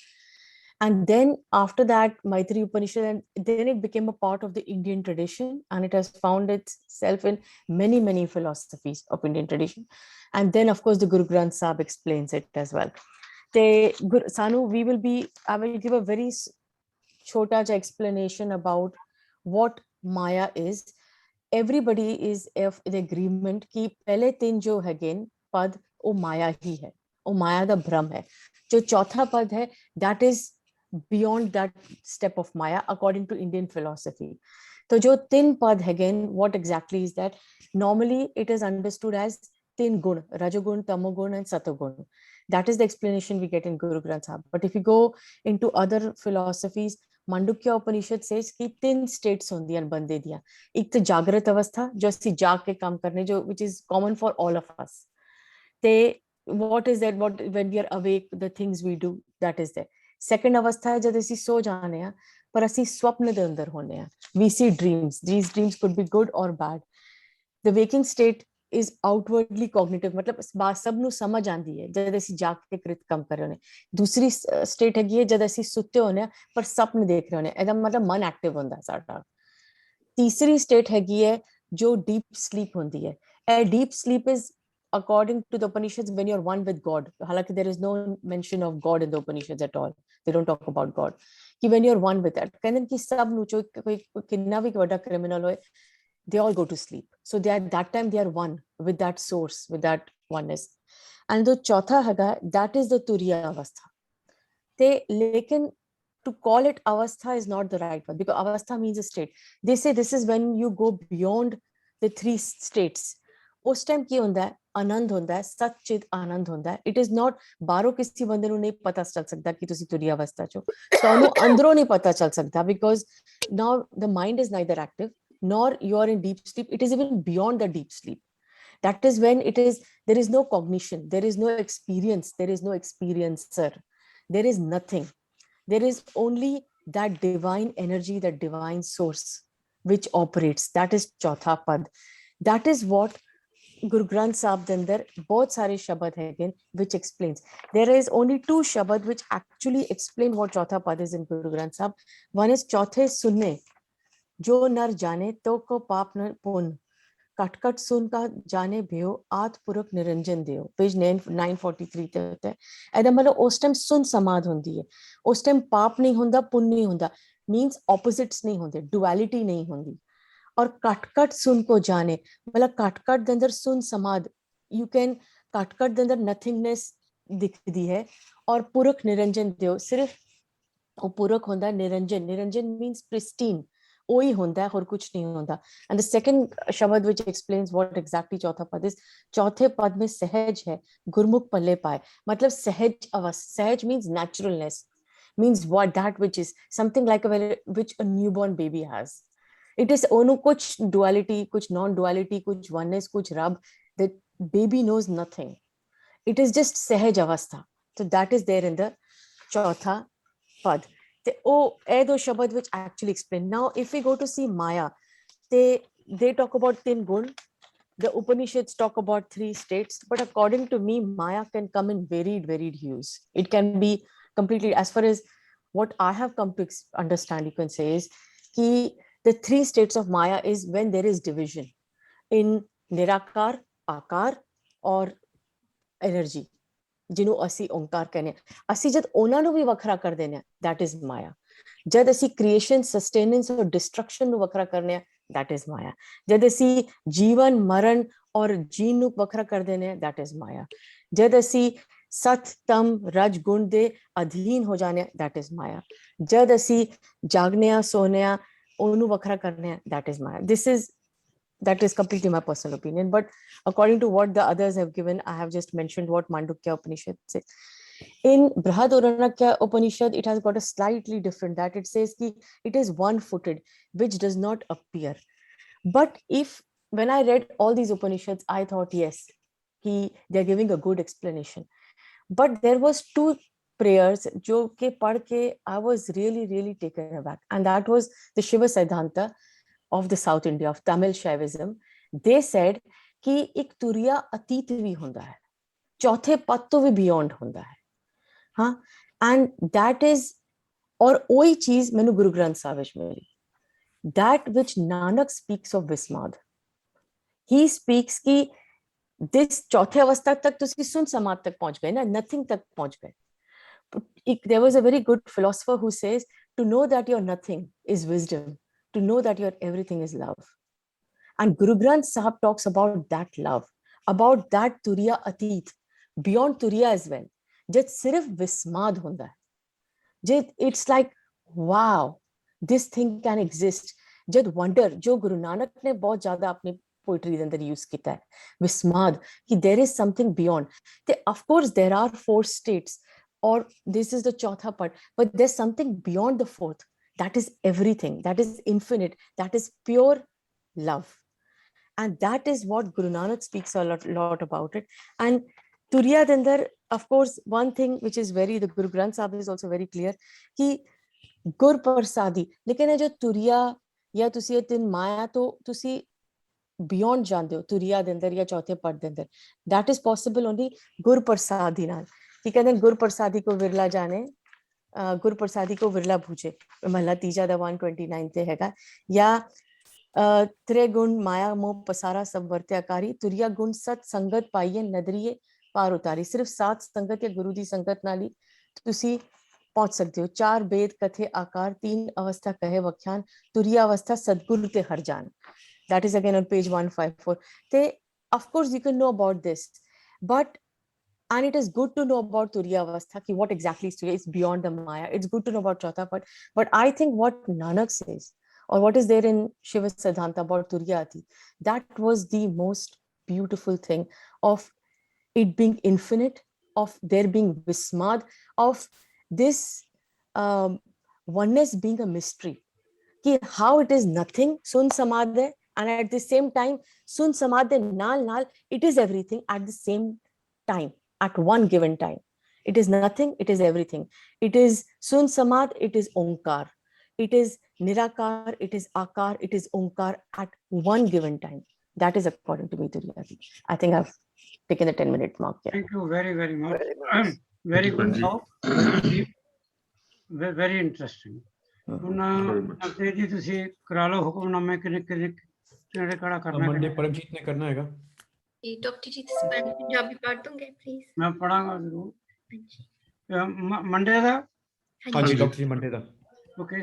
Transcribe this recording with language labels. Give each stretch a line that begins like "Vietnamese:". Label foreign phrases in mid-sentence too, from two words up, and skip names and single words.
English: And then after that, Maitreya Upanishad, and then it became a part of the Indian tradition, and it has found itself in many, many philosophies of Indian tradition. And then, of course, the Guru Granth Sahib explains it as well. Sanu, I will give a very chota explanation about what Maya is. Everybody is of the agreement
Punjabi: ਕਿ ਪਹਿਲੇ ਤਿੰਨ ਜੋ ਹੈ ਪਦ ਉਹ ਮਾਇਆ ਹੀ ਹੈ, ਉਹ ਮਾਇਆ ਦਾ ਭਰਮ ਹੈ। ਜੋ ਚੌਥਾ ਪਦ ਹੈ
English: that is beyond that step of Maya according to Indian philosophy.
Punjabi: ਤਾਂ ਜੋ ਤਿੰਨ ਪਦ ਹੈ
English: what exactly is that? Normally it is understood as
Punjabi: ਤਿੰਨ ਗੁਣ,
English: rajogun, tamogun, and satogun. That is the explanation we get in Guru Granth Sahib. But if you go into other philosophies, Mandukya Upanishad says
Punjabi: ਕਿ ਤਿੰਨ states ਹੁੰਦੀਆਂ ਬੰਦੇ ਦੀਆਂ। ਇੱਕ ਤਾਂ ਜਾਗ੍ਰਿਤ ਅਵਸਥਾ ਜੋ ਅਸੀਂ ਜਾਗ ਕੇ ਕੰਮ ਕਰਨੇ, ਜੋ
English: which is common for all of us. ते what is that? What when we are awake, the things we do, that is there.
Punjabi: ਸੈਕੰਡ ਅਵਸਥਾ ਹੈ ਜਦ ਅਸੀਂ ਸੋ ਜਾਂਦੇ ਆ ਪਰ ਅਸੀਂ ਸੁਪਨੇ ਦੇ ਅੰਦਰ ਹੁੰਦੇ ਆ,
English: we see dreams, these dreams could be good or bad. The waking state is outwardly cognitive,
Punjabi: ਮਤਲਬ ਬਾਤ ਸਭ ਨੂੰ ਸਮਝ ਆਂਦੀ ਹੈ ਜਦ ਅਸੀਂ ਜਾਗ ਕੇ ਕ੍ਰਿਤ ਕੰਮ ਕਰ ਰਹੇ ਹੁੰਦੇ। ਦੂਸਰੀ ਸਟੇਟ ਹੈਗੀ ਹੈ ਜਦ ਅਸੀਂ ਸੁੱਤੇ ਹੁੰਦੇ ਆ ਪਰ ਸੁਪਨੇ ਦੇਖ ਰਹੇ ਹੁੰਦੇ, ਇਹਦਾ ਮਤਲਬ ਮਨ ਐਕਟਿਵ ਹੁੰਦਾ ਸਾਡਾ। ਤੀਸਰੀ ਸਟੇਟ ਹੈਗੀ ਹੈ ਜੋ
English: deep sleep
Punjabi: ਹੁੰਦੀ ਹੈ।
English: ਇਹ deep sleep is according to the Upanishads when you're one with God. Halaki there is no mention of God in the Upanishads at all. They don't talk about God. Ki when you're one with that,
Punjabi: ਕਹਿੰਦੇ ਕਿ ਸਭ ਨੂੰ ਜੋ ਕੋਈ ਕਿੰਨਾ ਵੀ ਵੱਡਾ ਕ੍ਰਿਮੀਨਲ ਹੋਏ,
English: they all go to sleep. So they at that time they are one with that source, with that oneness. And the
Punjabi: ਚੌਥਾ ਹੈਗਾ,
English: that is the
Punjabi: ਤੁਰੀਆ ਅਵਸਥਾ.
English: They लेकिन to call it avastha is not the right word because avastha means a state. They say this is when you go beyond the three states.
Punjabi: ਉਸ ਟਾਈਮ ਕੀ ਹੁੰਦਾ ਹੈ, ਆਨੰਦ ਹੁੰਦਾ ਹੈ, ਸੱਚਿਤ ਆਨੰਦ ਹੁੰਦਾ ਹੈ।
English: it is not
Punjabi: ਬਾਹਰੋਂ ਕਿਸੇ ਬੰਦੇ ਨੂੰ ਨਹੀਂ ਪਤਾ ਚੱਲ ਸਕਦਾ ਕਿ ਤੁਸੀਂ ਤੁਰੀ ਅਵਸਥਾ ਚੋਂ, ਤੁਹਾਨੂੰ ਅੰਦਰੋਂ ਨਹੀਂ ਪਤਾ ਚੱਲ ਸਕਦਾ
English: because now the mind is neither active nor you are in deep sleep. It is even beyond the deep sleep. That is when it is, there is no cognition, there is no experience, there is no experiencer, there is nothing. There is only that divine energy, that divine source which operates. That is
Punjabi: ਚੌਥਾ ਪਦ.
English: That is what Guru Granth Sahib
Punjabi: ਦੇ ਅੰਦਰ ਬਹੁਤ ਸਾਰੇ ਸ਼ਬਦ ਹਨ
English: which explains. There is only two shabad which actually explain what
Punjabi: ਚੌਥਾ ਪਦ
English: is in Guru Granth Sahib. One is
Punjabi: ਚੌਥੇ ਸੁੰਨੇ, ਜੋ ਨਰ ਜਾਣੇ ਤੋ ਕੋ ਪਾਪ ਨ ਪੁੰਨ, ਕਟ ਕਟ ਸੁੰਨ ਕਾ ਜਾਣੇ ਭਯੋ, ਆਤ ਪੁਰਖ ਨਿਰੰਜਨ ਦੇਵ। पेज 943 ਤੇ ਹੁੰਦਾ ਹੈ। ਇਹਦਾ ਮਤਲਬ ਉਸ ਟਾਈਮ ਸੁਨ ਸਮਾਧ ਹੁੰਦੀ ਹੈ, ਉਸ ਟਾਈਮ ਪਾਪ ਨਹੀਂ ਹੁੰਦਾ, ਪੁੰਨ ਨਹੀਂ ਹੁੰਦਾ,
English: means opposites
Punjabi: ਨਹੀਂ ਹੁੰਦੇ, ਡੁਅਲਿਟੀ ਨਹੀਂ ਹੁੰਦੀ। ਔਰ ਕਟ ਕਟ ਸੁਨ ਕੋ ਜਾਣੇ ਮਤਲਬ ਕਟ ਕਟ ਦੇ ਅੰਦਰ ਸੁਨ ਸਮਾਧ,
English: you can
Punjabi: ਕਟ ਕਟ ਦੇ ਅੰਦਰ ਨਥਿੰਗਨੈਸ ਦਿਖਦੀ ਹੈ। ਔਰ ਪੁਰਖ ਨਿਰੰਜਨ ਦੇਵ, ਸਿਰਫ ਉਹ ਪੁਰਖ ਹੁੰਦਾ, ਨਿਰੰਜਨ, ਨਿਰੰਜਨ
English: means pristine,
Punjabi: ਉਹੀ ਹੁੰਦਾ ਹੈ, ਹੋਰ ਕੁਛ ਨਹੀਂ ਹੁੰਦਾ।
English: and the second
Punjabi: शब्द
English: which explains what exactly
Punjabi: ਚੌਥਾ ਪਦ is, ਚੌਥੇ ਪਦ ਮੇਂ ਸਹਜ ਹੈ, ਗੁਰਮੁਖ ਪੱਲੇ ਪਾਏ, ਮਤਲਬ ਸਹਜ ਅਵਸਥਾ।
English: सहज means naturalness, means what, that which is something like which a newborn baby has. It is
Punjabi: ਓਹਨੂੰ ਕੁਛ
English: duality, kuch non duality, kuch oneness, kuch rab, the baby knows nothing. It is just
Punjabi: ਸਹਜ ਅਵਸਥਾ.
English: So that is there in the
Punjabi: ਚੌਥਾ ਪਦ. ਇਹ ਦੋ ਸ਼ਬਦ
English: which actually explain. Now if we go to see Maya, they talk about
Punjabi: ਤਿੰਨ ਗੁਣ,
English: the Upanishads talk about three states, but according to me Maya can come in varied hues. It can be completely, as far as what I have come to understand, you can say is ki the three states of Maya is when there is division in Nirakar, Akar or energy,
Punjabi: ਜਿਹਨੂੰ ਅਸੀਂ ਓਂਕਾਰ ਕਹਿੰਦੇ ਹਾਂ। ਅਸੀਂ ਜਦ ਉਹਨਾਂ ਨੂੰ ਵੀ ਵੱਖਰਾ ਕਰ ਦਿੰਦੇ ਹਾਂ,
English: that is Maya.
Punjabi: ਜਦ ਅਸੀਂ
English: creation, sustenance
Punjabi: ਔਰ ਡਿਸਟਰਕਸ਼ਨ ਨੂੰ ਵੱਖਰਾ ਕਰਨੇ ਆ,
English: that is Maya.
Punjabi: ਜਦ ਅਸੀਂ ਜੀਵਨ, ਮਰਨ ਔਰ ਜੀਨ ਨੂੰ ਵੱਖਰਾ ਕਰ ਦਿੰਦੇ ਹਾਂ,
English: that is Maya.
Punjabi: ਜਦ ਅਸੀਂ ਸਤ, ਤਮ, ਰਜ, ਗੁਣ ਦੇ ਅਧੀਨ ਹੋ ਜਾਂਦੇ ਹਾਂ,
English: that is Maya.
Punjabi: ਜਦ ਅਸੀਂ ਜਾਗਨੇ ਆ, ਸੋਨੇ ਆ, ਉਹਨੂੰ ਵੱਖਰਾ ਕਰਨੇ ਆ,
English: that is Maya. That is completely my personal opinion, but according to what the others have given, I have just mentioned what Mandukya Upanishad says. In Brihadaranyaka Upanishad, it has got a slightly different, that it says ki it is one-footed, which does not appear. But when I read all these Upanishads, I thought, yes, they're giving a good explanation. But there was two prayers
Punjabi: ਜੋ ਕੇ ਪੜ੍ਹ ਕੇ
English: I was really taken aback, and that was the Shiva Siddhanta of the South India, of Tamil Shaivism. They said
Hindi: कि एक तुरिया अतीत भी होता है, चौथे पद तो भी बियॉन्ड होता है, हाँ,
English: and that is,
Hindi: और वही चीज मैंने गुरु ग्रंथ साहिब में मिली,
English: that which Nanak speaks of Vismad. He speaks
Punjabi: कि this ਚੌਥੇ ਅਵਸਥਾ ਤੱਕ ਤੁਸੀਂ ਸੁੰਨ ਸਮਾਧ ਤੱਕ ਪਹੁੰਚ ਗਏ ਨਾ, nothing ਤੱਕ ਪਹੁੰਚ ਗਏ.
English: There was a very good philosopher who says to know that you're nothing is wisdom, to know that your everything is love. And Guru Granth Sahib talks about that love, about that Turiya Atit, beyond Turiya as well.
Punjabi: ਜਦ ਸਿਰਫ ਵਿਸਮਾਦ ਹੁੰਦਾ ਹੈ.
English: Jad it's like, wow, this thing can exist. Jad wonder,
Punjabi: ਜੋ ਗੁਰੂ ਨਾਨਕ ਨੇ ਬਹੁਤ ਜ਼ਿਆਦਾ ਆਪਣੀ poetry ਦੇ ਅੰਦਰ use ਕੀਤਾ ਹੈ,
English: Vismad, ki there is something beyond. Of course, there are four states, or this is the chautha part, but there's something beyond the fourth. That is everything, that is infinite, that is pure love. And that is what Guru Nanak speaks a lot about it.
Punjabi: And ਤੁਰੀਆ ਦੇ ਅੰਦਰ
English: of course one thing which is very, the Guru Granth Sahib is also very clear
Punjabi: कि ਗੁਰ ਪ੍ਰਸਾਦੀ, ਲੇਕਿਨ ਇਹ ਜੋ ਤੁਰਿਆ ਜਾਂ ਤੁਸੀਂ ਇਹ ਤਿੰਨ ਮਾਇਆ ਤੋਂ ਤੁਸੀਂ ਬਿਯੋਂਡ ਜਾਂਦੇ ਹੋ ਤੁਰਿਆ ਦੇ ਅੰਦਰ ਜਾਂ ਚੌਥੇ ਪਦ ਦੇ ਅੰਦਰ,
English: that is possible only
Punjabi: ਗੁਰ ਪ੍ਰਸਾਦੀ ਨਾਲ। ਕੀ ਕਹਿੰਦੇ ਗੁਰ ਪ੍ਰਸਾਦੀ ਕੋ ਵਿਰਲਾ ਜਾਣੇ, ਗੁਰ ਪ੍ਰਸਾਦੀ ਕੋ ਵਿਰਲਾ ਭੂਜੇ, ਮਹਲਾ ਤੀਜਾ ਦਾ 129 ਤੇ ਹੈਗਾ। ਜਾਂ ਤ੍ਰਿਗੁਣ ਮਾਇਆ ਮੋਹ ਪਸਾਰਾ ਸਭ ਵਰਤਿਆਕਾਰੀ, ਤੁਰਿਆ ਗੁਣ ਸਤ ਸੰਗਤ ਪਾਈਏ ਨਦਰੀਏ ਪਾਰ ਉਤਾਰੀ। ਸਿਰਫ ਸਾਧ ਸੰਗਤ ਜਾਂ ਗੁਰੂ ਦੀ ਸੰਗਤ ਨਾਲ ਹੀ ਤੁਸੀਂ ਪਹੁੰਚ ਸਕਦੇ ਹੋ। ਚਾਰ ਬੇਦ ਕਥੇ ਆਕਾਰ, ਤੀਨ ਅਵਸਥਾ ਕਹੇ ਵਖਿਆਨ, ਤੁਰੀਆ ਅਵਸਥਾ ਸਤਿਗੁਰ ਤੇ ਹਰ ਜਾਨ।
English: That is again on page 154. They, of course, you can know about this, but and it is good to know about
Punjabi: ਤੁਰੀਆ ਅਵਸਥਾ,
English: ki what exactly is Turiya. It's beyond the Maya. It's good to know about
Punjabi: ਚੌਥਾ ਪਦ.
English: But I think what Nanak says, or what is there in Shiva Siddhanta about Turiya Ati, that was the most beautiful thing of it being infinite, of there being Vismad, of this oneness being a mystery. Ki how it is nothing,
Punjabi: ਸੁੰਨ ਸਮਾਧ ਹੈ,
English: and at the same time,
Punjabi: ਸੁੰਨ ਸਮਾਧ ਨਾਲ ਨਾਲ,
English: it is everything at the same time, at one given time. It is nothing, it is everything. It is
Punjabi: ਸੁੰਨ ਸਮਾਧ,
English: it is onkar. It is nirakar, it is akar, it is onkar at one given time. That is according to me, Turiya. I think I've taken the 10-minute mark here. Thank you very, very much. Very much. Very good Thank you. talk. Very deep. Very interesting. ਹੁਣ Very much.
Punjabi: ਅਖਤੇਰ ਜੀ ਤੁਸੀਂ ਕਰਾ ਲਓ ਹੁਕਮਨਾਮੇ ਕਿਹੜੇ ਕਿਹੜਾ ਕਰਨਾ ਹੈ। ਮੰਡੇ ਪਰਮਜੀਤ ਨੇ ਕਰਨਾ ਹੈਗਾ। ਡਾਕਟਰ ਜੀ ਮੈਂ ਪੰਜਾਬੀ ਪੜ੍ਹ ਦੂੰਗੇ ਪਲੀਜ਼। ਮੈਂ ਪੜਾਂਗਾ ਜ਼ਰੂਰ। ਹਾਂ ਜੀ ਮੰਡੇ ਦਾ ਹਾਂਜੀ ਡਾਕਟਰ ਜੀ ਮੰਡੇ ਦਾ। ਓਕੇ।